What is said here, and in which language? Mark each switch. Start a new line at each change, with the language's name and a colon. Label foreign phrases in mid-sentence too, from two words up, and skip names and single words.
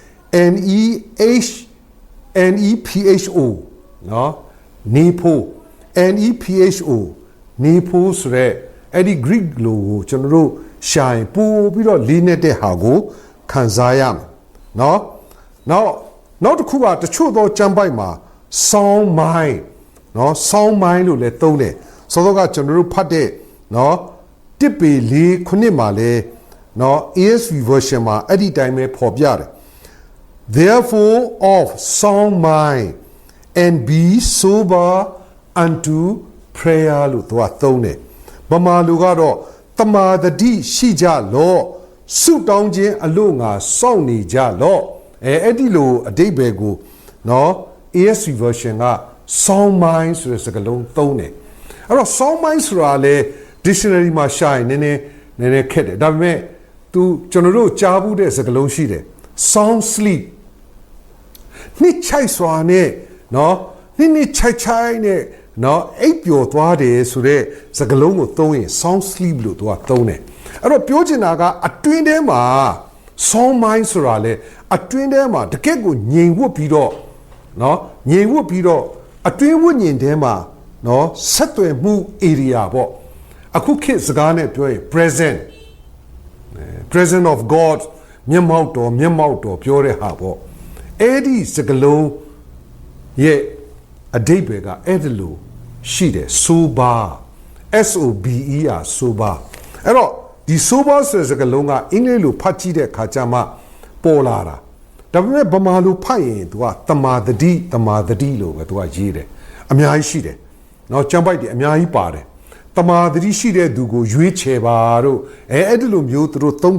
Burmese: NEPHO နော်နေဖို့ NEPHO နေဖို့ဆိုရဲအဲ့ဒီ Greek လိုကိုကျွန်တော်တို့ရှာရင်ပို့ပြီးတော့လေးနေတဲ့ဟာကိုခံစားရမယ်နော်နောက်တစ်ခုကတချို့သောကျမ်းပိုက်မှာ
English: sound mind
Burmese: နော်
English: sound mind
Burmese: လို့လည်းသုံးတယ်ဆိုတော့ကကျွန်တော်တို့ဖတ်တဲ့နော်တစ်ပေ လေးခုနှစ်မှာလဲနော် ESV version မှာအဲ့ဒီတိုင်းပဲဖော်ပြတယ်
English: therefore of sound mind and be sober unto prayer
Burmese: လို့သူကသုံးတယ်ဗမာလူကတော့တမာတတိရှိကြလော့ဆုတော င်းခြင်းအလို့ငါစောင့်နေကြလော့အဲ့ဒီလိုအဓိပ္ပာယ်ကိုနော် ESV version က
English: sound mind
Burmese: ဆိုတဲ့စကားလုံးသုံးတယ်အဲ့တော့
English: sound mind
Burmese: ဆိုတာလေ dictionary မှာရှာရင်နည်းနည်းခက်တယ်ဒါပေမဲ့ကျွန်တော်တို့ကြားဘူးတဲ့စကားလုံးရှိတယ်
English: sound sleep
Burmese: နှစ်ချိုက် စွာနဲ့နော်နှစ်ချိုက်နဲ့နော်အိပ်ပျော်သွားတယ်ဆိုတဲ့စကားလုံးကိုသုံးရင်
English: sound sleep
Burmese: လို့သူကသုံးတယ်အဲ့တော့ပြောချင်တာကအတွင်းထဲမှာ
English: sound mind
Burmese: ဆိုတာလေအတွင်းထဲမှာတကယ့်ကိုငြိမ်ဝတ်ပြီးတော့နော်ငြိမ်ဝတ်ပြီးတော့အတွင်းဝိညာဉ်ထဲမှာနော်ဆက်သွယ်မှု area ပေါ့အခုခေတ်စကားနဲ့ပြောရင်
English: present of God
Burmese: မျက်မှောက်တော်ပြောတဲ့ဟာပေါ့အဲ့ဒီစကားလုံးရဲ့အဓိပ္ပာယ်ကအဲ့ဒါလို့ရှိတယ် sober
English: SOBER sober
Burmese: အဲ့တော့ဒီ sober ဆိုတဲ့စကားလုံးကအင်္ဂလိပ်လိုဖတ်ကြည့်တဲ့အခါကျမှပေါ်လာတာဒါပေမဲ့ဗမာလိုဖတ်ရင်သူကတမာတတိလို့ပဲသူကရေးတယ်အများကြီးရှိတယ်เนาะကျမ်းပိုက်တွေအများကြီးပါတယ်တမာတတိရှိတဲ့သူကိုရွေးချယ်ပါတို့အဲ့ဒီလိုမျိုးသူတို့သုံး